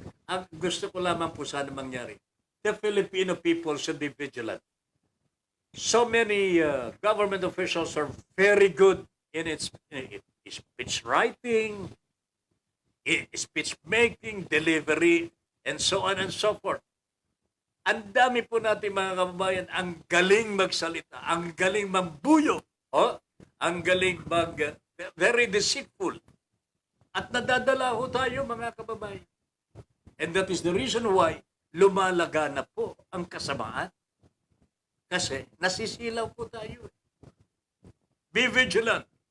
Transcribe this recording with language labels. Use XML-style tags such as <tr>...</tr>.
<tl>Ang gusto ko lamang po sana mangyari.</tl> <en>The Filipino people should be vigilant. So many government officials are very good in speech writing, speech making, delivery, and so on and so forth.</en> <tl>Ang dami po natin mga kababayan, ang galing magsalita, ang galing mambuyo, ang galing</tl> <en>very deceitful.</en> <tl>At nadadala ho tayo mga kababayan.</tl> <en>And that is the reason why</en> <tl>lumalaga na po ang kasamaan. Kasi nasisilaw po tayo.</tl> <en>Be vigilant.</en>